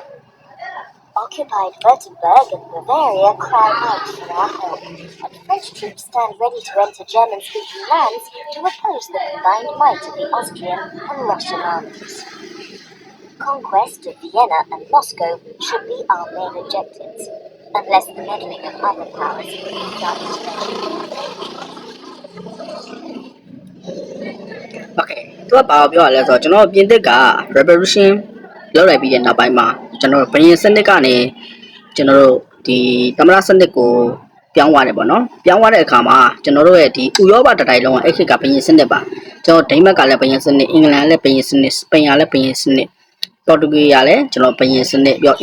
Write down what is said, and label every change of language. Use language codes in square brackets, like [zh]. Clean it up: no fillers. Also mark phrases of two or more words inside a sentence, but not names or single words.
[en] Occupied Württemberg and Bavaria cry out for our help, and French troops stand ready to enter German-speaking lands to oppose the combined might of the Austrian and Russian armies. Conquest of Vienna and Moscow should be our main objectives, unless the meddling of other powers is our intervention. [my] Okay သူကဘာပြောရလဲဆိုတော့ကျွန်တော်ပြင်သစ်က revolution လောက်လိုက်ပြီးတဲ့နောက်ပိုင်းမှာကျွန်တော်ဘယင်စနစ်ကနေကျွန်တော်တို့ဒီသမ္မတစနစ်ကိုပြောင်းသွားတယ်ပေါ့နော်ပြောင်းသွားတဲ့အခါမှာကျွန်တော်တို့ရဲ့ဒီဥရောပတတိုင်းလုံးကအဲ့ခေတ်ကဘယင်စနစ်ပါကျွန်တော်ဒိန်းမတ်ကလည်းဘယင်စနစ်အင်္ဂလန်လည်းဘယင်စနစ်စပိန်ကလည်းဘယင်စနစ်ပေါ်တူဂီကလည်းကျွန်တော်ဘယင်စနစ်ပြီးတော့အီ